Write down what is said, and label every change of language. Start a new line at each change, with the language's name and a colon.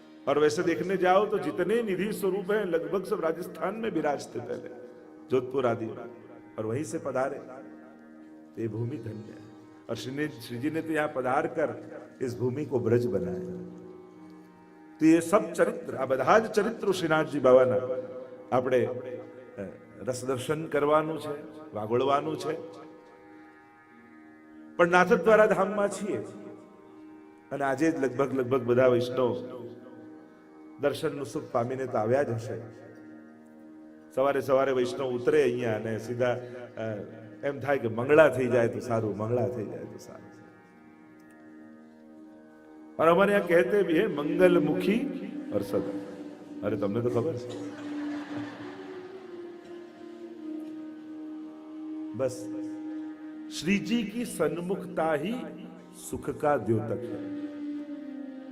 Hindi: और वैसे देखने जाओ तो जितने निधि स्वरूप हैं लगभग सब राजस्थान में विराजते पहले, जोधपुर आदि, और वहीं से पधारे। तो ये भूमि धन्य है। और श्री जी ने तो यहां पधार कर इस भूमि को ब्रज बनाया। तो ये सब चरित्र,
Gujarati: आ બધા જ ચરિત્રો શ્રીનાથજી બાબાના આપણે રસ દર્શન કરવાનું છે, વાગોળવાનું છે। પણ નાથદ્વારા ધામમાં છીએ અને આજે જ લગભગ બધા વૈષ્ણવ દર્શનનું સુખ પામીને તો આવ્યા જ હશે। સવારે સવારે વૈષ્ણવ ઉતરે અહીંયા અને સીધા એમ થાય કે મંગળા થઈ જાય તો સારું, મંગળા થઈ જાય તો સારું।
Hindi: और हमारे यहाँ कहते भी है मंगल मुखी और सदा। अरे तुमने तो खबर है। बस श्री जी की सन्मुखता ही सुख का द्योतक है।